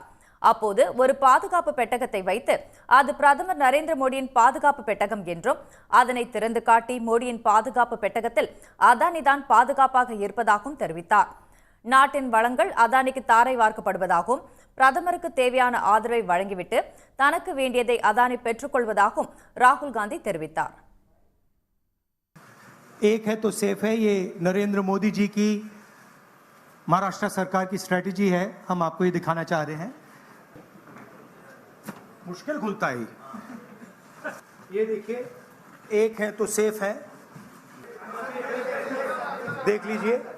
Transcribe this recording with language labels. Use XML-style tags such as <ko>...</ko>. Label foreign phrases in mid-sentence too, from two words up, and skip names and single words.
<ta>அப்போது ஒரு பாதுகாப்பு பெட்டகத்தை வைத்து அது பிரதமர் நரேந்திர மோடியின் பாதுகாப்பு பெட்டகம் என்றும், அதனை திறந்து காட்டி மோடியின் பாதுகாப்பு பெட்டகத்தில் அதானிதான் பாதுகாப்பாக இருப்பதாகவும் தெரிவித்தார். நாட்டின் வளங்கள் அதானிக்கு தாரை வார்க்கப்படுவதாகவும் பிரதமருக்கு தேவையான ஆதரவை வழங்கிவிட்டு தனக்கு வேண்டியதை அதானி பெற்றுக்கொள்வதாகவும் ராகுல் காந்தி தெரிவித்தார்.</ta> <hi>एक है तो सेफ है, ये नरेंद्र मोदी जी की महाराष्ट्र सरकार की स्ट्रेटजी है. हम आपको ये दिखाना चाह रहे हैं. मुश्किल खुलता है ये देखिए, एक है तो सेफ है, देख लीजिए.</hi>